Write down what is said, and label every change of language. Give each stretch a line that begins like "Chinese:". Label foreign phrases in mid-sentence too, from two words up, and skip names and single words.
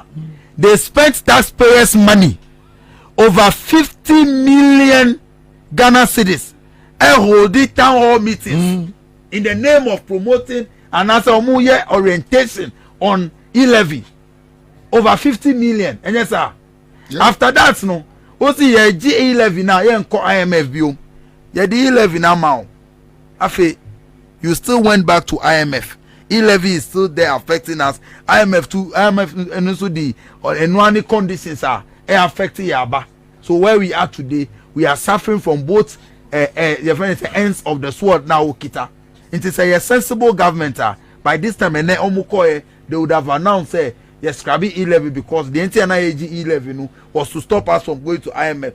English: They spent taxpayers' money over 50 million Ghana cedis holding town hall meetings in the name of promoting and as a orientation on e-levy over 50 million. And yes, sir. Yeah. After that, no, also ye e-levy now,
Akan: ye nko IMF bio.
English: Ye the e-levy now, afe, you still went back to IMF. E-levy is still there affecting us. IMF and also the any conditions are affecting Yaba. So where we are today, we are suffering from both the ends of the sword now. Kita, it is a sensible government. By this time, and they would have announced yes, scrappy e-levy because the entire e-levy was to stop us from going to IMF.